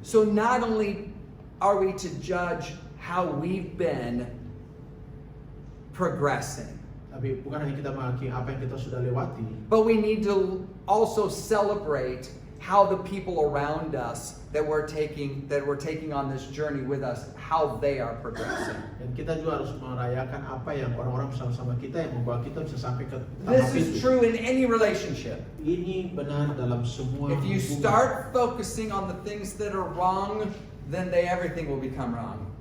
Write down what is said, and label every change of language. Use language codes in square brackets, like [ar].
[en] So not only are we to judge how we've been progressing, [id] Tapi bukan hanya kita menghakimi apa yang kita sudah lewati, [en] but we need to also celebrate how the people around us that we're taking on this journey with us, how they are progressing. [id] dan kita juga harus merayakan apa yang orang-orang bersama-sama kita yang membawa kita bisa sampai ke [en] This [id] tahap [en] is [id] itu. [en] true in any relationship. [id] Ini benar dalam semua [en] If you [id] hubungan. [en] start focusing on the things that are wrong, then everything will become wrong.